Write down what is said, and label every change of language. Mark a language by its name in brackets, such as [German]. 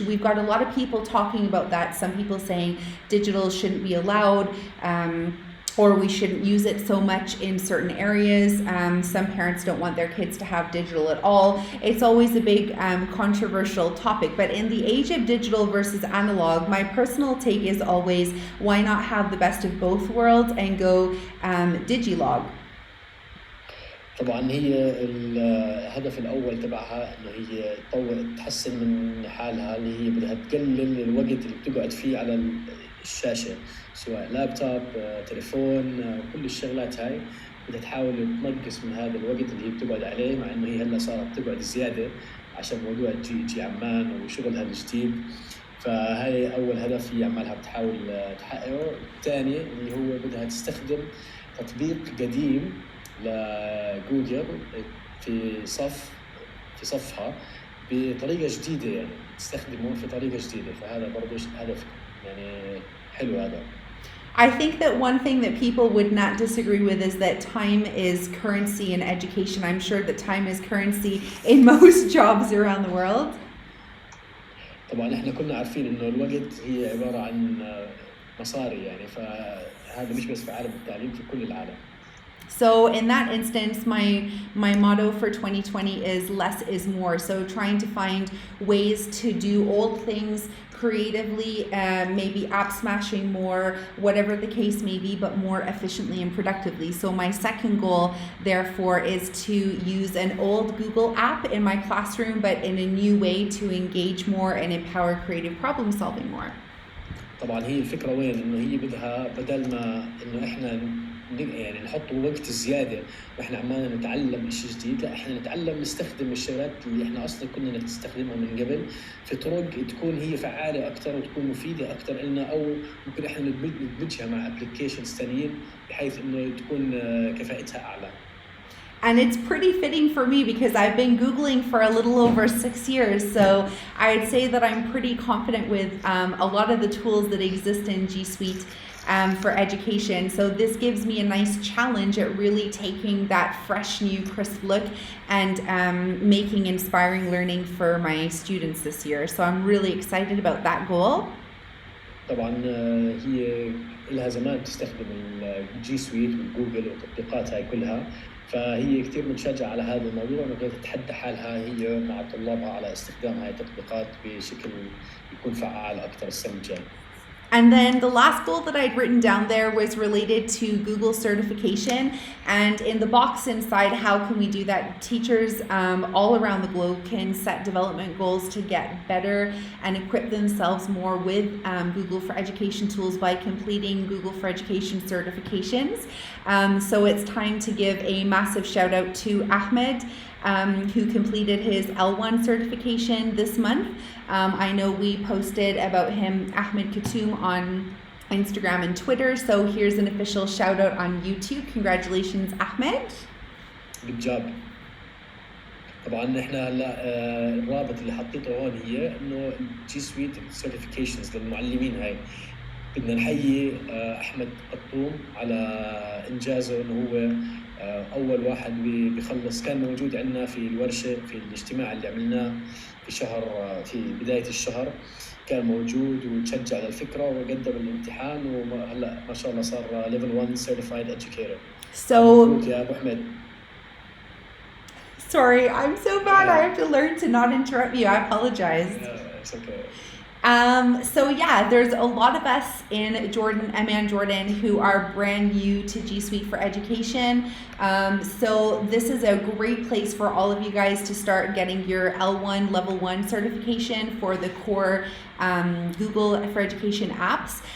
[English] We've got a lot of people talking about that. Some people saying digital shouldn't be allowed, or we shouldn't use it so much in certain areas. Some parents don't want their kids to have digital at all. It's always a big controversial topic, but in the age of digital versus analog, my personal take is always, why not have the best of both worlds and go digilog? [Arabic] طبعا هي الهدف الاول تبعها انه هي تحسن من حالها، اللي هي بدها تقلل الوقت اللي بتقعد فيه على الشاشه، سواء لابتوب، تليفون، كل الشغلات هاي بدها تحاول تنقص من هذا الوقت اللي هي بتقعد عليه، مع انه هي هلا صارت تقعد زياده عشان موضوع GEG عمان وشغلها الجديد. فهاي اول هدف هي عمالها بتحاول تحققه. الثاني اللي هو بدها تستخدم تطبيق قديم لجوجل في صفها بطريقه جديده، يعني تستخدمه في طريقه جديده. فهذا برضه هدف يعني حلو هذا. [English] I think that one thing that people would not disagree with is that time is currency in education. I'm sure that time is currency in most jobs around the world. [Arabic] طبعا احنا كنا عارفين انه الوقت هي عباره عن مصاري يعني، فهذا مش بس في عالم التعليم، في كل العالم. [English] So in that instance, my motto for 2020 is less is more. So trying to find ways to do old things creatively, maybe app smashing more, whatever the case may be, but more efficiently and productively. So my second goal, therefore, is to use an old Google app in my classroom, but in a new way to engage more and empower creative problem solving more. [Arabic] طبعا هي الفكره وين، انه هي بدها بدل ما انه احنا يعني نحط وقت زياده واحنا عمالنا نتعلم شيء جديد، لا احنا نتعلم نستخدم الشغلات اللي احنا اصلا كنا نستخدمها من قبل في طرق تكون هي فعاله اكثر وتكون مفيده اكثر لنا، او ممكن احنا ندمجها مع ابلكيشنز ثانيين بحيث انه تكون كفاءتها اعلى. [English] And it's pretty fitting for me because I've been Googling for a little over 6 years. So I'd say that I'm pretty confident with a lot of the tools that exist in G Suite for education. So this gives me a nice challenge at really taking that fresh, new, crisp look and making inspiring learning for my students this year. So I'm really excited about that goal. [Arabic] طبعا هي لها زمان تستخدم الجي سويت والجوجل والتطبيقات هاي كلها، فهي كثير متشجعة على هذا الموضوع، انه تتحدى حالها هي مع طلابها على استخدام هاي التطبيقات بشكل يكون فعال اكثر السنة الجاية. [English] And then the last goal that I'd written down there was related to Google certification. And in the box inside, how can we do that? Teachers all around the globe can set development goals to get better and equip themselves more with Google for Education tools by completing Google for Education certifications. So it's time to give a massive shout out to Ahmed, who completed his L1 certification this month. I know we posted about him, Ahmed Katoum, on Instagram and Twitter. So here's an official shout out on YouTube. Congratulations, Ahmed. Good job. [Arabic] طبعا احنا هلا الرابط اللي حطيته هون هي انه جي سويت سيرتيفيكيشنز للمعلمين هاي. بدنا نحيي احمد قطوم على انجازه، انه هو اول واحد بيخلص، كان موجود عندنا في الورشه في الاجتماع اللي عملناه في بدايه الشهر، كان موجود وتشجع للفكره وقدم الامتحان، وهلا ما شاء الله صار ليفل 1 [English] certified educator. So [Arabic] يا ابو احمد. [English] Sorry, I'm so bad. I have to learn to not interrupt you. I apologize. It's okay. So yeah, there's a lot of us in Amman, Jordan, who are brand new to G Suite for Education. So this is a great place for all of you guys to start getting your L1 level 1 certification for the core Google for Education apps.